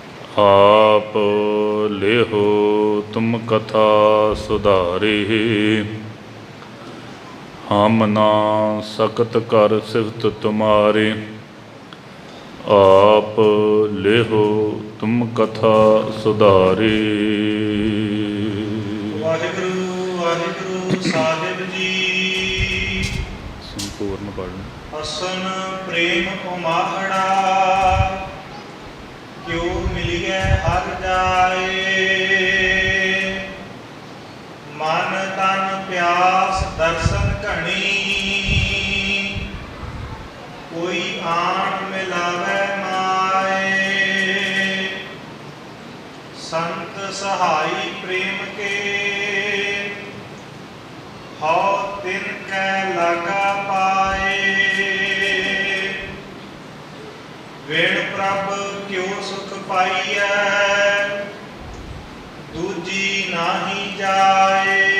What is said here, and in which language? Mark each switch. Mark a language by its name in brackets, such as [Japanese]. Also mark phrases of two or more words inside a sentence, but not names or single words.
[Braj] आप लेहो तुम कथा सुधारी, हम ना सकत कर सिफत तुम्हारी। आप लेहो तुम कथा सुधारी। [Punjabi] ਵਾਹਿਗੁਰੂ ਵਾਹਿਗੁਰੂ ਸਾਹਿਬ ਜੀ। [Hindi] संपूर्ण पढ़। [Punjabi] ਅਸਨ ਪ੍ਰੇਮ ਉਮਾਹੜਾ, ਕਿਉਂ ਮਿਲੀਏ ਹਰ ਜਾਏ। ਮਨ ਤਨ ਪਿਆਸ ਦਰਸ਼ਨ ਘਣੀ, ਕੋਈ ਆਣ ਮਿਲਾਵੇ ਮਾਏ। ਸੰਤ ਸਹਾਈ ਪ੍ਰੇਮ ਕੇ, ਹੌ ਤਿਨ ਕੈ ਲਾਗਾ ਪਾਏ। ਵੇਣ ਪ੍ਰਭ ਕਿਉਂ ਸੁਖ ਪਾਈਏ, ਦੂਜੀ ਨਾਹੀ ਜਾਏ।